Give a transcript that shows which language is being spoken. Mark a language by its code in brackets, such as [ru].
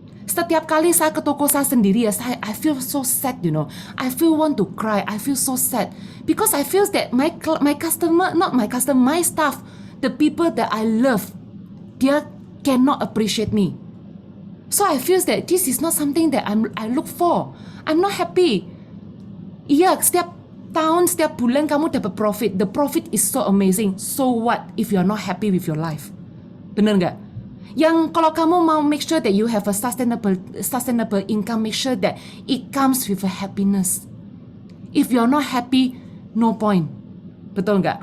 [id] Setiap kali saya ke toko saya sendiri ya, [en] I feel so sad, you know. I feel want to cry. I feel so sad because I feel that my customer, not my customer, my staff, the people that I love, they cannot appreciate me. So I feel that this is not something that I look for. I'm not happy. [id] Iya, setiap tahun, setiap bulan kamu dapat profit. [en] The profit is so amazing. So what if you're not happy with your life? [id] Bener nggak? Yang kalau kamu mau [en] make sure that you have a sustainable income, make sure that it comes with a happiness. If you're not happy, no point. [id] Betul nggak?